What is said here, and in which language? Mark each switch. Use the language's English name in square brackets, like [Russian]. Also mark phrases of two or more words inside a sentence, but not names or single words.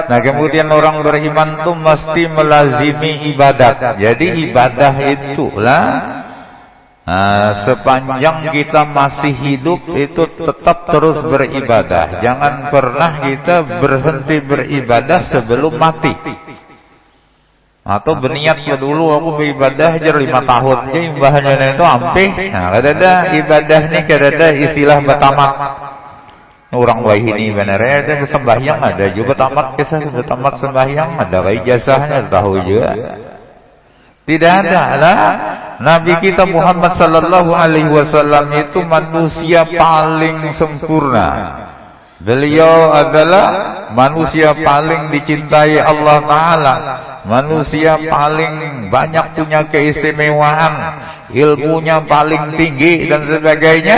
[Indonesian] Nah, kemudian orang beriman tuh mesti melazimi ibadat. Jadi ibadah itulah sepanjang kita masih hidup itu tetap terus beribadah. Jangan pernah kita berhenti beribadah sebelum mati. [Banjar] Atau berniat ya dulu aku beribadah aja 5 tahun aja imbahnya itu ampih. Nah, kadada ibadah nih kadada istilah batamat. Orang wahini benernya itu sembahyang ada juga tamat kisah tamat sembahyang ada ijazahnya tahu juga. [Indonesian] Tidak ada lah. Nabi kita Muhammad [Arabic] sallallahu alaihi wasallam [Indonesian] itu manusia paling sempurna. Beliau adalah manusia paling dicintai Allah Ta'ala, manusia paling banyak punya keistimewaan, ilmunya paling tinggi dan sebagainya.